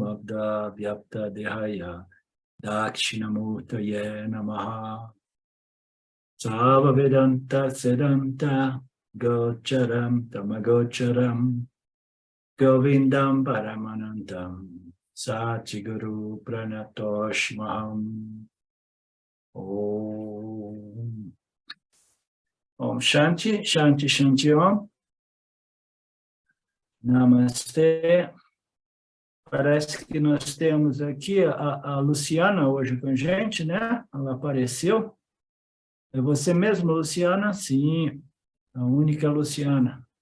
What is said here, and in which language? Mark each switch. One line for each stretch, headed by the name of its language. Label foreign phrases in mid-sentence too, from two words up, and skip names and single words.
Sanskrit: Abda Vyapta Dehaya Dakshinamurtaye Namaha Sava Vedanta Sedanta Gocharam Tamagocharam Govindam Paramanandam Satchiguru Pranatoshmaham Om Om Shanti, Shanti, Shanti Om Namastê.
Portuguese: Parece que nós temos aqui a Luciana hoje com a gente, né? Ela apareceu. É você mesmo, Luciana? Sim, a única Luciana.